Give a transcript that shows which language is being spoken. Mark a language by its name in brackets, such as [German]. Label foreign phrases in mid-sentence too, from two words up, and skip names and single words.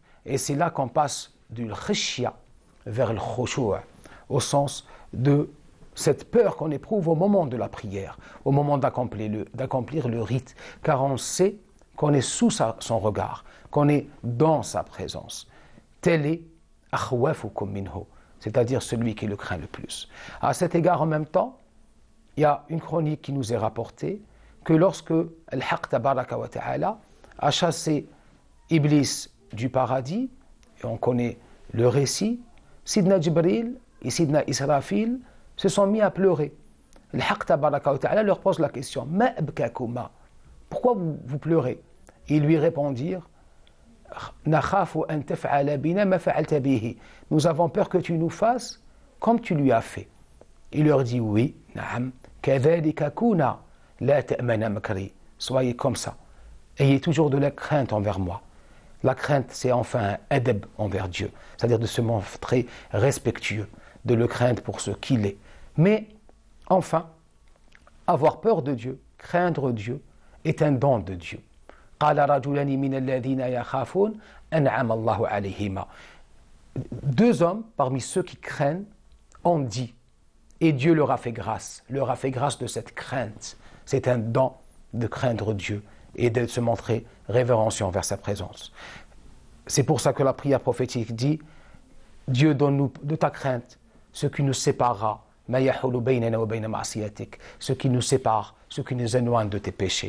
[French] Et c'est là qu'on passe du khishya vers le khushu', au sens de cette peur qu'on éprouve au moment de la prière, au moment d'accomplir le rite, car on sait qu'on est sous son regard, qu'on est dans sa présence. Tel est [Arabic] أخوفكم منه, [French] c'est-à-dire celui qui le craint le plus. À cet égard, en même temps, il y a une chronique qui nous est rapportée que lorsque [Arabic] الحق تبارك وتعالى [French] a chassé Iblis du paradis, et on connaît le récit, Sidna Jibril et Sidna Israfil se sont mis à pleurer. [Arabic] الحق تبارك وتعالى [French] leur pose la question, [Arabic] ما أبكاكما, [French] pourquoi vous pleurez? Ils lui répondirent, [Arabic] نخاف أن تفعل بنا ما فعلت به. [French] Nous avons peur que tu nous fasses comme tu lui as fait. Il leur dit, oui, [Arabic] نعم كذلك كونوا لا تأمنوا مكري. [French] Soyez comme ça. Ayez toujours de la crainte envers moi. La crainte, c'est enfin un adab envers Dieu, c'est-à-dire de se montrer respectueux, de le craindre pour ce qu'il est. Mais, enfin, avoir peur de Dieu, craindre Dieu, est un don de Dieu. [Arabic] قال رجلان من الذين يخافون أنعم الله عليهما. [French] Deux hommes parmi ceux qui craignent ont dit, et Dieu leur a fait grâce de cette crainte. C'est un don de craindre Dieu et de se montrer révérencieux envers sa présence. C'est pour ça que la prière prophétique dit, Dieu donne-nous de ta crainte ce qui nous séparera, ce qui nous sépare, ce qui nous éloigne de tes péchés.